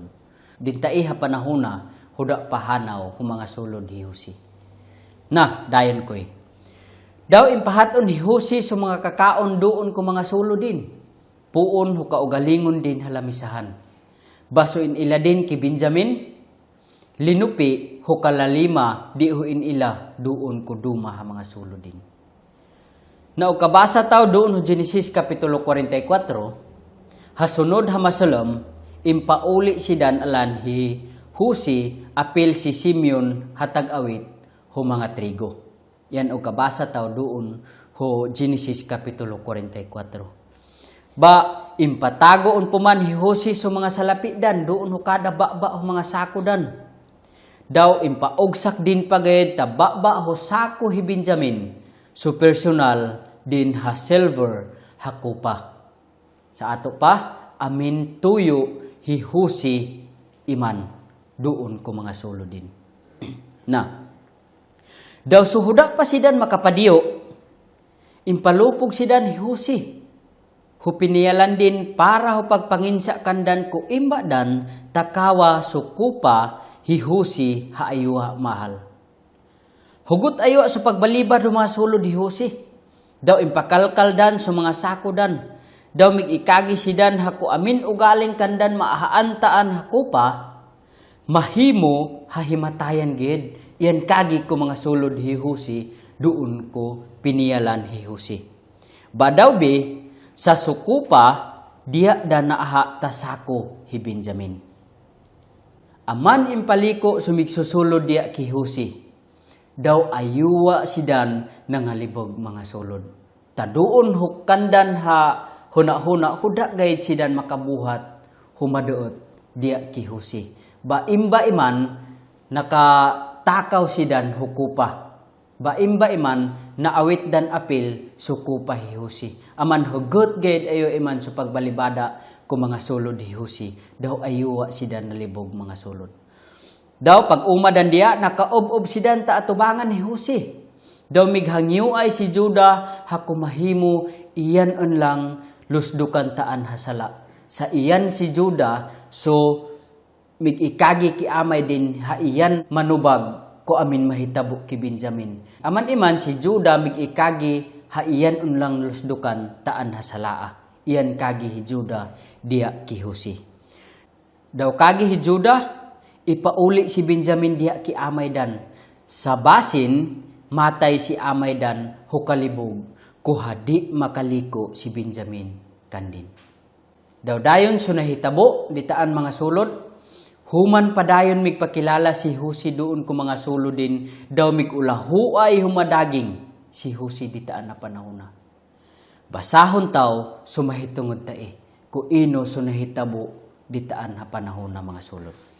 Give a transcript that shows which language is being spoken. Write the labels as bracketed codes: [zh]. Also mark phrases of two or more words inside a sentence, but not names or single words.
[mba] Dintai ha panahuna, huda pahanaw humanga sulod hi Husi. Na, dayon ko'y. Daw impahaton hi Husi sa mga kakaon doon ko mga sulod din. Puon ho kaugalingon din halamisahan. Basuin ila din ki Benjamin, linupi ho kalalima di ho ila doon ko duma ha mga sulod din. Na ukabasa taw doon ho Genesis kapitulo 44, hasunod hamasalam, impauli si dan alan hi Husi, apil si Simeon hatag awit ho mga trigo. Yan o kabasa taw doon ho Genesis kapitulo 44. Ba impatago puman hi Husi so mga salapi dan, doon ho kada baba ho mga sako dan. Daw impaugsak din pagayad ta baba ho sako hi Benjamin, so personal din ha silver ha kupa. Sa ato pa, amin tuyo hi Husi iman, doon ko mga sulo din. Na, daw suhuda pa sidan makapadiyo, impalupog sidan hi Husi. Hupiniyalan din para ho pagpanginsa kandan ko imba dan takawa sukupa hi Husi ha ayuha mahal. Hugot aywa sa pagbalibad ho mga sulod hi Husi. Daw impakalkal dan sa mga sako dan. Daw mig ikagi sidan haku amin ugaling kandan maahaantaan hakupa, mahimo hahimatayan gid. Yan kagi ko mga sulod hihusi, doon ko piniyalan hihusi. Badaw be, sa sukupa, diya da naaha tasako hi Benjamin. Aman impaliko sumigsusulod diya kihusi. Daw ayuwa sidan nangalibog mga sulod. Taduon hukandan ha huna-huna huda gayud sidan makabuhat humaduot diya kihusi. Baimba iman nakatakaw sidan hukupa. Baimba iman naawit dan apil sukupa hihusi. Aman hugot gayud ayo iman sa pagbalibada ko mga sulod hihusi. Daw ayuwa sidan nalibog mga sulod. Daw pag umadan diya nakaob-ob sidan ta atubangan hihusi. Daw mighangyo ay si Juda hakumahimo iyan lang lusdukan taan hasala. Sa iyan si Juda so migikagi ki amay din ha iyan manubag ko amin mahitabo ki Benjamin. Aman iman si Juda migikagi ha iyan lang lusdukan taan hasalaa. Iyan kagi hi Juda diya kihusi. Daw kagi hi Juda ipauli si Benjamin diya ki Amaydan. Sa basin, matay si Amaydan hukalibog, kuhadi makaliko si Benjamin kandin. Daw dayon so nahitabo, ditaan mga sulod, human padayon migpakilala si Husi doon ko mga sulod din, daw migulahu ay humadaging si Husi ditaan na panahon na. Basahon taw, sumahitungod tae, ku ino so nahitabo, ditaan na panahon na mga sulod.